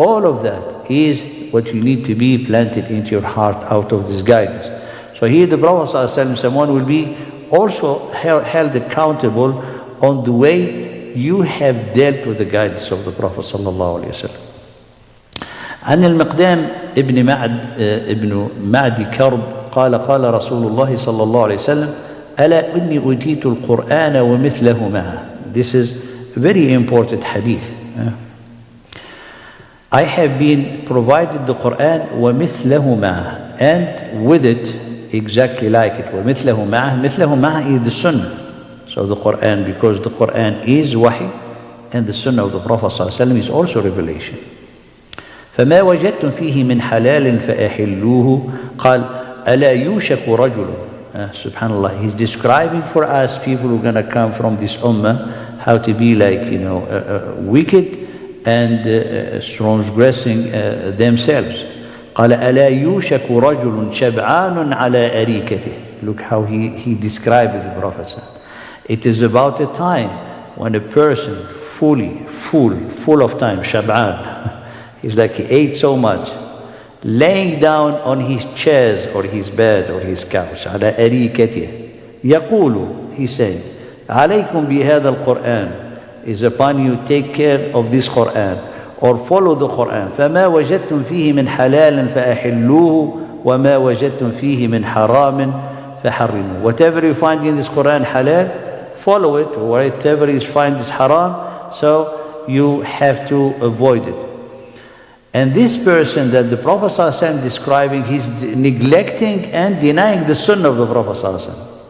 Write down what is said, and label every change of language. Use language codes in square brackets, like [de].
[en] All of that is what you need to be planted into your heart out of this guidance. So here the Prophet ﷺ, someone will be also held accountable on the way you have dealt with the guidance of the Prophet sallallahu alaihi wasallam. [ar] عن المقدام ابن معد كرب قال قال رسول الله صلى الله عليه وسلم ألا إني أوتيت القرآن ومثله معه. [en] This is a very important hadith. I have been provided the Quran ومثله معه, and with it exactly like it. ومثله معه, مثله معه is the sunnah. So So the Quran, because the Quran is wahi, and the Sunnah of the Prophet ﷺ is also revelation. [ar] فما وجدتم فيه من حلال فأحلوه قال ألا يوشك رجل. [en] Subhanallah, he's describing for us people who are going to come from this ummah how to be like, wicked and transgressing themselves. [ar] قال ألا يوشك رجل شبعان على أريكته. [en] Look how he describes the Prophet. It is about a time when a person full of time, shab'an, he's like he ate so much, laying down on his chairs or his bed or his couch, على أريكته. يقول, he said, عليكم بهذا القرآن, is upon you, take care of this Quran or follow the Quran. [ar] فما وجدتم فيه من حلال فأحلوه وما وجدتم فيه من حرام فحرموه. [en] Whatever you find in this Quran halal, follow it. Whatever you find is haram, so you have to avoid it. And this person that the Prophet ﷺ is describing, he's neglecting and denying the Sunnah of the Prophet ﷺ.